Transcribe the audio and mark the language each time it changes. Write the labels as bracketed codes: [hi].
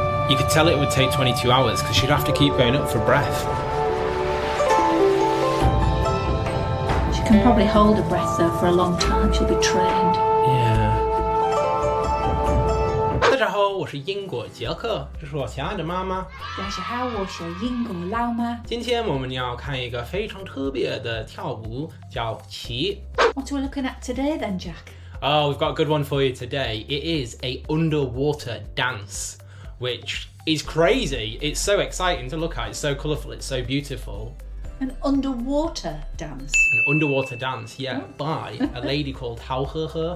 [en] You could tell it would take 22 hours because she'd have to keep going up for breath. She can probably hold her breath though for a long time. She'll be trained. Yeah. [zh] 大家好，我是英国杰克，这是我亲爱的妈妈。大家好，我是英国老妈。今天我们要看一个非常特别的跳舞，叫旗。 [en] What are we looking at today then, Jack? Oh, we've got a good one for you today. It is a underwater dance, which is crazy. It's so exciting to look at. It's so colourful. It's so beautiful. An underwater dance. An underwater dance, yeah, by a lady called Hao He.